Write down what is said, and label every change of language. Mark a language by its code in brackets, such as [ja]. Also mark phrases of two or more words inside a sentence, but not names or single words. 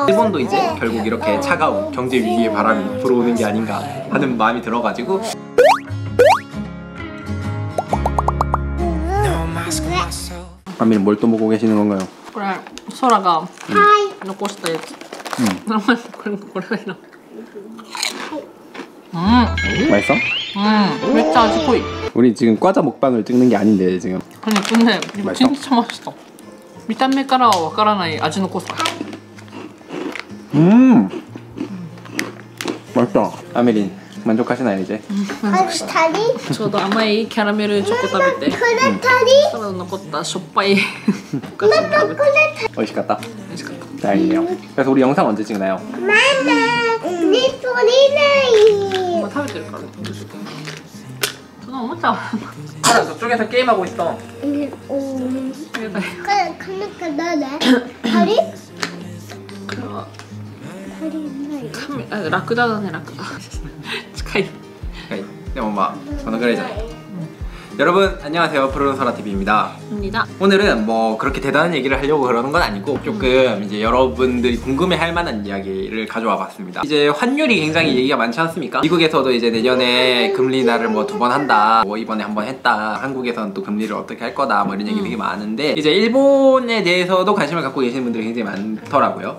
[ko] 일본도 이제 결국 이렇게 차가운 경제 위기의 바람이 불어오는 게 아닌가 하는 마음이 들어가지고 아미는 뭘 또 먹고 계시는 건가요? 그래, 소라가 놓고 싶다 やつ. 맛있어? 진짜 아주 濃い. 우리 지금 과자 먹방을 찍는 게 아닌데 지금. 근데 이거 진짜 맛있어. [ja] 見た目からはわからない味の濃さ. [ko] 맛있다. 아미린 만족하시나요 이제? [ja] ちょうど甘いキャラメルチョコ食べてその残ったしょっぱいお菓子を食べて [ko] 맛있겠다. 다행이네요. 그래서 우리 영상 언제 찍나요? [ja] 엄마 食べてるからそのおもちゃは [ko] 저쪽에서 게임하고 있어. [ja] 라 クダだねラクダ近いこのぐらいじゃない. [ko] 여러분 안녕하세요. 푸르른소라TV입니다. 오늘은 뭐 그렇게 대단한 얘기를 하려고 그러는 건 아니고 조금 이제 여러분들이 궁금해할 만한 이야기를 가져와 봤습니다. 이제 환율이 굉장히 얘기가 많지 않습니까? 미국에서도 이제 내년에 금리 인하를 뭐 2번 한다, 뭐 이번에 한 번 했다, 한국에서는 또 금리를 어떻게 할 거다, 뭐 이런 얘기 되게 많은데 이제 일본에 대해서도 관심을 갖고 계시는 분들이 굉장히 많더라고요.